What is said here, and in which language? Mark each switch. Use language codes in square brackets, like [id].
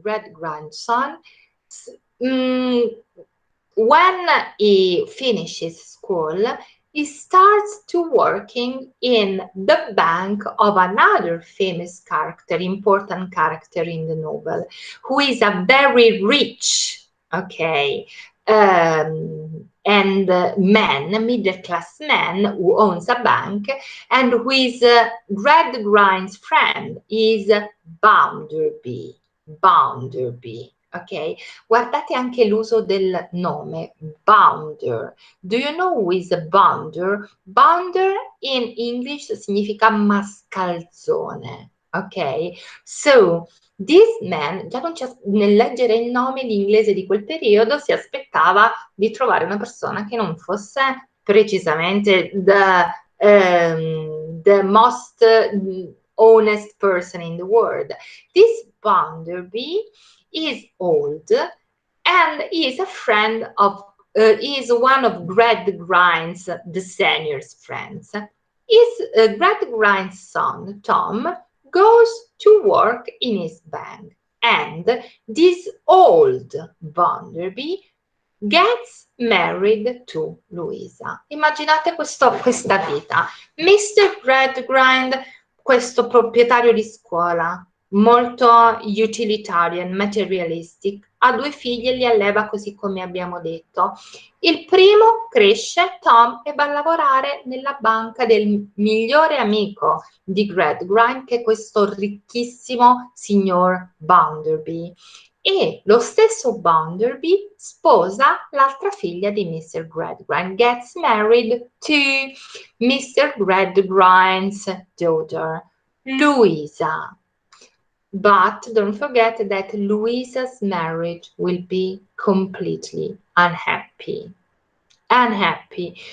[en] Gradgrind's son, when he finishes school, he starts to working in the bank of another famous character, important character in the novel, who is a very rich, okay, and man, middle-class man who owns a bank, and who is Gradgrind's friend is Bounderby. Bounderby. [it] Ok, guardate anche l'uso del nome, bounder. [en] Do you know who is a bounder? [it] Bounder in English significa mascalzone. [en] Ok, so this man, [it] già nel leggere il nome, l'inglese di quel periodo, si aspettava di trovare una persona che non fosse precisamente [en] the most honest person in the world. This Bounderby is old and is a friend of is one of Gradgrind's, the senior's friends. Gradgrind's son, Tom, goes to work in his bank, and this old Bounderby gets married to Louisa. [it] Immaginate questa vita. Mr. Gradgrind, questo proprietario di scuola, molto [en] utilitarian, materialistic, [it] ha 2 figli e li alleva così come abbiamo detto. Il primo cresce, Tom, e va a lavorare nella banca del migliore amico di Gradgrind, che è questo ricchissimo signor Bounderby. E lo stesso Bounderby sposa l'altra figlia di Mr. [en] Gradgrind, gets married to Mr. Gradgrind's daughter, Louisa. But don't forget that Louisa's marriage will be completely unhappy. Unhappy.